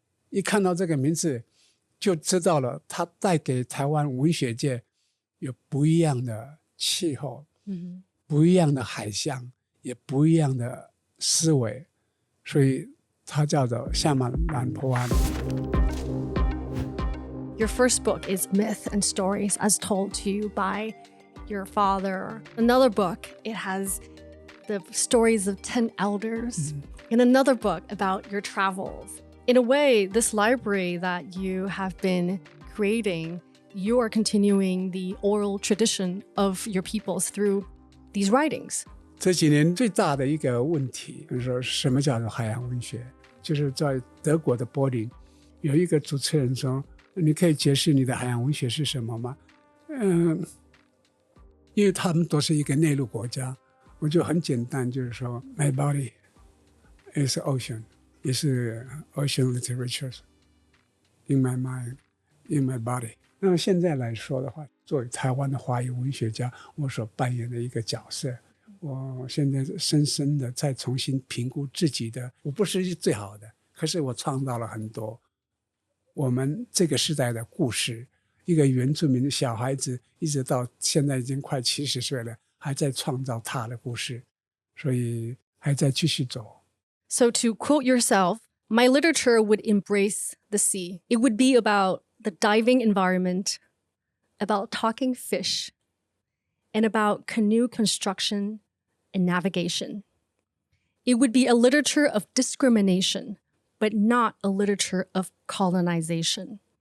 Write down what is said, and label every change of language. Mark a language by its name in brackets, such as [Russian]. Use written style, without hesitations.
[Chinese] 一看到这个名字就知道了他带给台湾文学界有不一样的气候，不一样的海象，也不一样的思维，所以它叫做夏曼兰坡安。 [English] Your first book is Myth and Stories as told to you by your father. Another book, it has the stories of 10 elders. In another book about your travels. In a way, this library that you have been creating, you are continuing the oral tradition of your peoples through these writings. [Chinese] 这几年最大的一个问题，就是说什么叫做海洋文学？就是在德国的柏林，有一个主持人说：“你可以解释你的海洋文学是什么吗？” 因为他们都是一个内陆国家，我就很简单，就是说 ， [English] My body is ocean， [Chinese] 也是 [English] ocean literature in my mind, in my body。 [Chinese] 那么现在来说的话，作为台湾的华语文学家，我所扮演的一个角色。我现在深深的再重新评估自己的，我不是最好的，可是我创造了很多我们这个时代的故事。一个原住民的小孩子，一直到现在已经快70岁了，还在创造他的故事，所以还在继续走。 [English] So to quote yourself, my literature would embrace the sea. It would be about the diving environment, about talking fish, and about canoe construction and navigation. It would be a literature of discrimination, but not a literature of colonization.